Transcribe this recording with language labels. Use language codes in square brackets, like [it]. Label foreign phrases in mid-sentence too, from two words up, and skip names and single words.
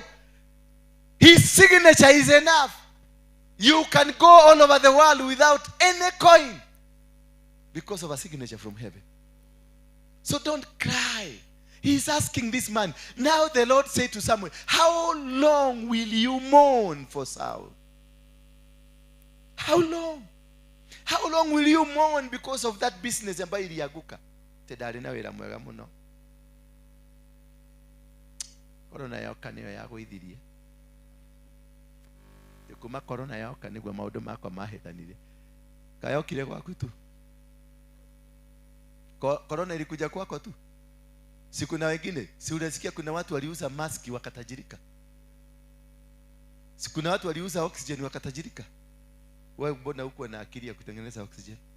[en] His signature is enough. You can go all over the world without any coin because of a signature from heaven. So don't cry. He's asking this man. Now the Lord said to Samuel, how long will you mourn for Saul? How long? How long will you mourn because of that business [sw] ambayo ilianguka? [ki] Tedari na wera mwega muno. Corona yoka niyo yaguithirie. Kuma corona yoka niguo maundu makwa mahitanire. Kayokire gwaku tu. [sw] Corona ilikuja kwako tu. Siku na wengine, si unasikia kuna watu waliuza maski wakatajirika. Siku na watu waliuza oxygen wakatajirika. Wewe mbona uko na akili ya kutengeneza oxygen?